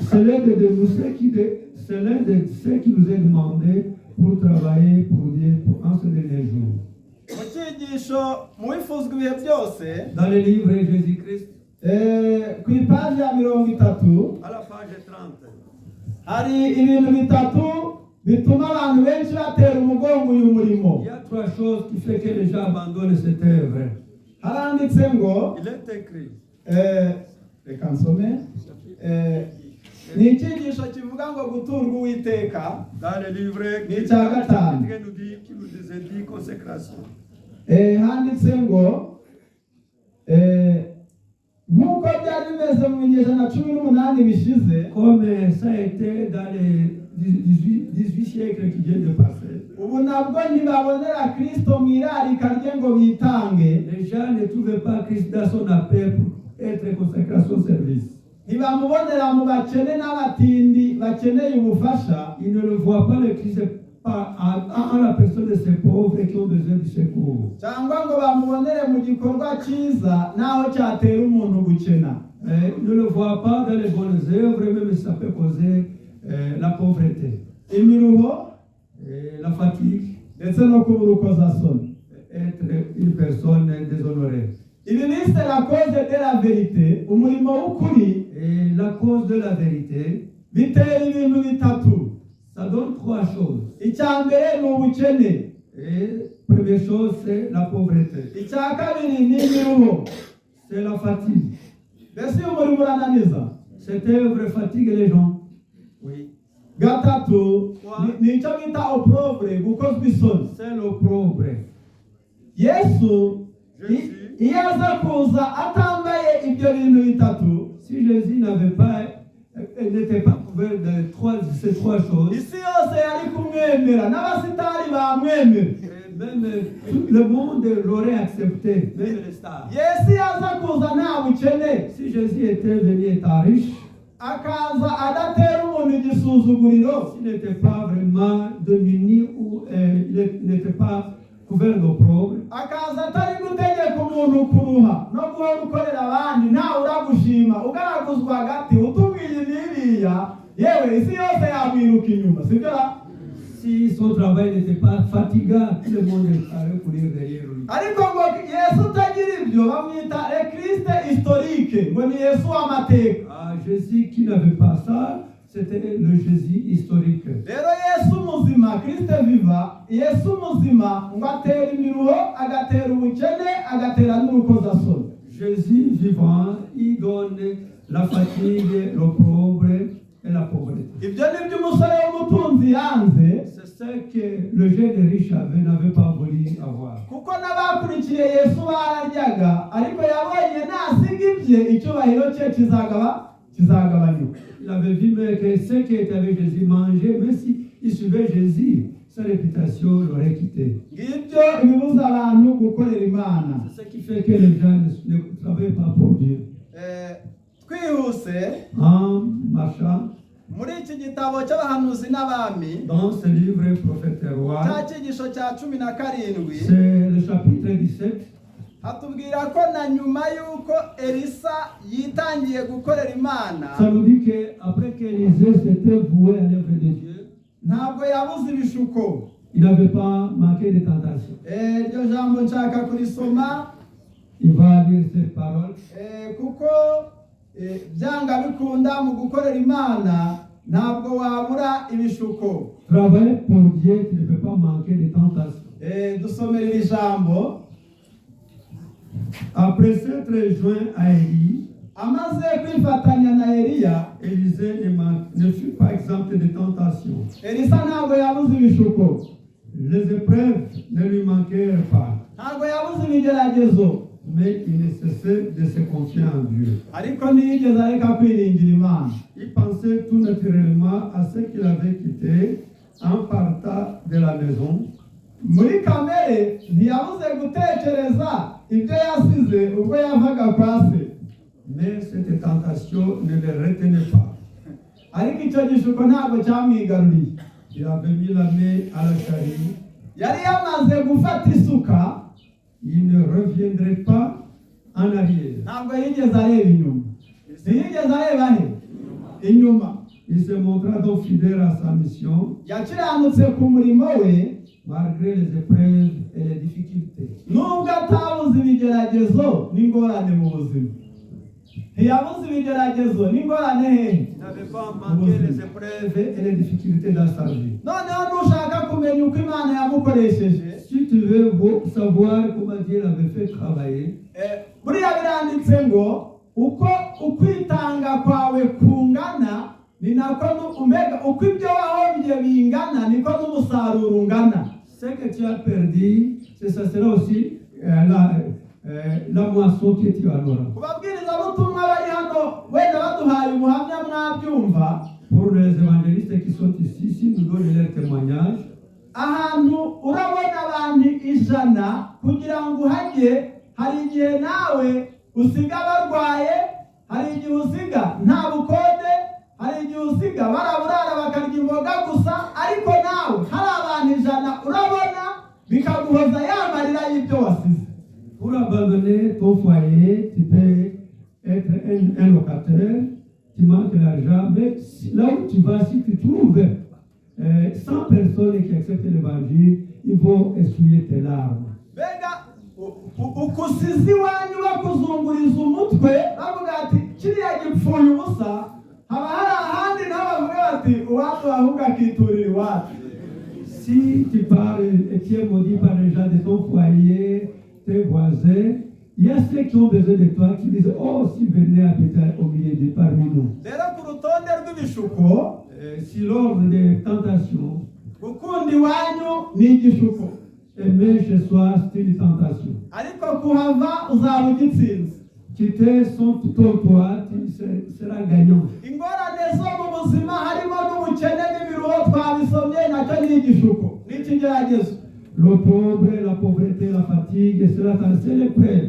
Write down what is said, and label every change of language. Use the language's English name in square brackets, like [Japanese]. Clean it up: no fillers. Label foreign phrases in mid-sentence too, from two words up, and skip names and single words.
[French] c'est l'un de ceux qui nous est demandé pour travailler pour Dieu en ce dernier jour. [Kinyarwanda] Mu cyigisho mu bifuzwa ibihe byose, [French] Dans le livre Jésus-Christ, [Kinyarwanda] ku ipaji ya 30, [French] à la page 30, [Kinyarwanda] hari ibintu bitatu bituma abantu benshi batera umugongo uyu murimo. [French] il y a trois choses qui font que les gens abandonnent cette œuvre. [Kinyarwanda] Haranditse ngo, [French] Il est écrit. [Kinyarwanda] reka nsome, ni icyigisho kivuga ngo guturwa Uwiteka. [French] Dans le livre [Kinyarwanda] Ni icya gatanu. [French] qui nous dit consécration. [Kinyarwanda] Handitse ngo, nk'uko byari bimeze mu binyejana 18 bishize, [French] Comme ça a été dans les 18 siècles qui viennent de passer, [Kinyarwanda] ubu nabwo ntibabonera Kristo mu irarika rye ngo bitange. [French] les gens ne trouvaient pas Christ dans son appel pour être consacré à son service. [Kinyarwanda] Ntibamubonera mu bakene n'abatindi bakeneye ubufasha. [French] Ils ne le voient pas le Christ en la personne de ces pauvres qui ont besoin du secours. [Kinyarwanda] Cyangwa ngo bamubonere mu gikorwa cyiza naho cyatera umuntu gukena. [French] Ils ne le voient pas dans les bonnes œuvres, même si ça peut causer la pauvreté, [Kinyarwanda] Imiruho [French] la fatigue, [Kinyarwanda] ndetse no kubura ukozasoni. [French] être une personne déshonorée. [Kinyarwanda] Ibi bise [French] la cause de la vérité, [Kinyarwanda] umurimo w'ukuri, [French] Et la cause de la vérité, [Kinyarwanda] bitera ibintu bitatu. [French] ça donne trois choses. [Kinyarwanda] Icya mbere ni ubukene. [French] Et première chose, c'est la pauvreté. [Kinyarwanda] icya kabiri ni imiruho. [French] C'est la fatigue. [Kinyarwanda] Mbese iyo umurimo urananiza. [French] Cette œuvre fatigue les gens. Oui. [Kinyarwanda] Gatatu ni icyo bita opprobre, gukozwa isoni. [French] C'est l'opprobre. [Kinyarwanda] Yesu iyo aza kuza atambaye ibyo bintu bitatu, [French] si Jésus n'était pas couvert de ces trois choses, [Kinyarwanda] isi yose yari kumwemera n'abasitari bamwemera. [French] Même tout le monde l'aurait accepté, même les stars. [Kinyarwanda] Yesu yaza kuza nta bukene. [French] Si Jésus était venu étant riche, [Kinyarwanda] akaza adatera umuntu igisuzuguriro, [French] s'il n'était pas vraiment démuni ou il n'était pas couvert d'opprobre, [Kinyarwanda] akaza atari gutegeka umuntu kuruha no guhora ukorera abandi ntawe uragushima ugaraguzwa hagati utubwiye n'iriya, yewe isi yose yamwiruka inyuma, sibyo? [French] si son travail n'était pas fatigant, tout le monde allait courir derrière lui. [Kinyarwanda] ariko ngo Yesu utagira ibyo bamwita [French] Christ historique, [Kinyarwanda] ngo ni Yesu w'amateka. [French] Jésus qui n'avait pas ça, c'était le Jésus historique. [Kinyarwanda] rero Yesu muzima, Christ viva, Yesu muzima ngo atera imiruho, agatera ubukene, agatera n'urukozasoni. [French] Jésus vivant, il donne la fatigue, l'opprobre et la pauvreté. [Kinyarwanda] ibyo ni byo umusore w'umutunzi yanze, [French] C'est ce que le jeune riche n'avait pas voulu avoir. [Kinyarwanda] kuko n'abakurikiye Yesu bararyaga, ariko yabonye nasiga ibye icyubahiro cye kizagabanyuka. [French] Il avait vu que ceux qui étaient avec Jésus mangeaient, même s'ils suivaient Jésus, sa réputation l'aurait quitté. [Kinyarwanda] ngibyo ibibuza abantu gukorera Imana. [French] C'est ce qui fait que les gens ne travaillent pas pour Dieu. [Kinyarwanda] twihuse [French] En marchant [Kinyarwanda] muri iki gitabo cy'abahanuzi n'abami, [French] dans ce livre prophète roi, [Kinyarwanda] cya cyigisho cya 17, [French] c'est le chapitre 17. [Kinyarwanda] hatubwira ko na nyuma y'uko Elisa yitangiye gukorera Imana, [French] Ça nous dit qu'après qu'Élisée s'était voué à l'œuvre de Dieu, [Kinyarwanda] ntabwo yabuze ibishuko. [French] il n'avait pas manqué de tentation. [Kinyarwanda] iryo jambo nshaka kurisoma, [French] Il va lire ces paroles. [Kinyarwanda] kuko byanga bikunda mu gukorera Imana ntabwo wabura ibishuko. [French] Travailler pour Dieu, tu ne peux pas manquer de tentation. [Kinyarwanda] Dusomera iri jambo. [French] Après s'être joint à Élie, [Kinyarwanda] amaze kwifatanya na Eliya, [French] Élisée ne fut pas exempt de tentation. [Kinyarwanda] Elisa ntabwo yabuze ibishuko, [French] Les épreuves ne lui manquèrent pas, [Kinyarwanda] ntabwo yabuze ibigeragezo, [French] mais il ne cessait de se confier en Dieu. [Kinyarwanda] ariko ntiyigeze areka kwiringira Imana. [French] Il pensait tout naturellement à ce qu'il avait quitté en partant de la maison. [Kinyarwanda] Muri kamere ntiyabuze gutekereza ibyo yasize ubwo yavaga kwa se, [French] Mais cette tentation ne le retenait pas. [Kinyarwanda] ariko icyo gishuko ntabwo cyamwigaruriye. [French] Il avait mis la main à la charrue. [Kinyarwanda] yari yamaze gufata isuka, [French] Il ne reviendrait pas en arrière. [Kinyarwanda] ntabwo yigeze areba inyuma. ntiyigeze areba he? Inyuma. [French] Il se montra donc fidèle à sa mission, [Kinyarwanda] yakiranutse ku murimo we, [French] malgré les épreuves et les difficultés. [Kinyarwanda] nubwo atabuze ibigeragezo n'ingorane mu buzima. ntiyabuze ibigeragezo n'ingorane hehe? [French] Il n'avait pas manqué les épreuves et les difficultés dans sa vie. [Kinyarwanda] noneho nushaka kumenya uko Imana yamukoresheje, [French] Si tu veux savoir comment Dieu l'avait fait travailler, [Kinyarwanda] buriya biranditse ngo uko ukwitanga kwawe kungana ni nako uko ibyo wahombye bingana niko n'umusaruro ungana. [French] ce que tu as perdu, ça sera aussi la moisson que tu auras. [Kinyarwanda] kubabwirizabutumwa bari hano wenda baduhaye ubuhamya mwabyumva, [French] Pour les évangélistes qui sont ici, si nous donnons leur témoignage, [Kinyarwanda] ahantu urabona abantu 100 kugira ngo uhajye, hari igihe nawe usiga barwaye, hari igihe usiga nta bukode, hari igihe usiga baraburara bakarya imboga gusa, ariko nawe hari abantu 100 urabona bikaguhoza ya marira y'ibyo wasize. [French] pour abandonner ton foyer, tu peux être un locataire, tu manques l'argent, mais là où tu vas, si tu trouves 100 personnes qui acceptent l'évangile, ils vont essuyer tes larmes. [Kinyarwanda] Bega ukusizi wanyu bakuzunguriza umutwe bavuga ati kiriya gipfuye ubusa, haba hari ahandi nabo bavuga bati uwacu ahubwo akiturira iwacu. [French] si tu parles et tu es maudit par les gens de ton foyer, tes voisins, il y a ceux qui ont besoin de toi qui disent, oh, si venez habiter au milieu de parmi nous. [Kinyarwanda] rero ku rutonde rw'ibishuko [French] Si l'ordre des tentations, [Kinyarwanda] gukunda iwanyu ni igishuko, [French] aimer chez soi, c'est une tentation. [Kinyarwanda] ariko kuhava uzaba ugitsinze. [French] Quitter son toit, tu seras gagnant. [Kinyarwanda] ingorane zo mu buzima harimo n'ubukene n'imiruho twabisomye, nacyo ni igishuko, ni ikigeragezo. [French] L'opprobre, la pauvreté, la fatigue, cela c'est l'épreuve.